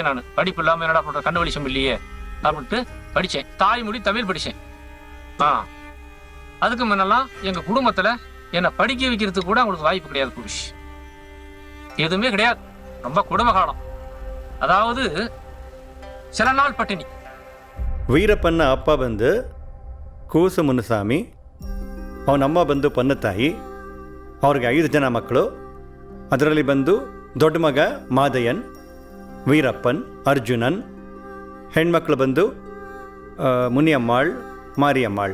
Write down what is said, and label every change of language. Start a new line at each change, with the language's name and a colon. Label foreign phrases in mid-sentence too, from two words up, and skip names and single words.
Tamil: நான் படிப்பு இல்லாமல் என்னடா பண்ணுற, கண்ணு வெளிச்சம் இல்லையே அப்படின்ட்டு படித்தேன். தாய்மொழி தமிழ் படித்தேன். அதுக்கு முன்னெல்லாம் எங்கள் குடும்பத்தில் என்னை படிக்க வைக்கிறதுக்கு கூட அவங்களுக்கு வாய்ப்பு கிடையாது. புருஷ் எதுவுமே கிடையாது. ரொம்ப குடும்ப காலம். அதாவது சில நாள் பட்டினி.
Kannada: ವೀರಪ್ಪನ ಅಪ್ಪ ಬಂದು ಕೂಸು ಮುನುಸ್ವಾಮಿ, ಅವನಮ್ಮ ಬಂದು ಪನ್ನತಾಯಿ. ಅವ್ರಿಗೆ 5 ಜನ ಮಕ್ಕಳು. ಅದರಲ್ಲಿ ಬಂದು ದೊಡ್ಡ ಮಗ ಮಾದಯ್ಯನ್, ವೀರಪ್ಪನ್, ಅರ್ಜುನನ್. ಹೆಣ್ಮಕ್ಳು ಬಂದು ಮುನಿಯಮ್ಮಾಳ್, ಮಾರಿಯಮ್ಮಾಳ್.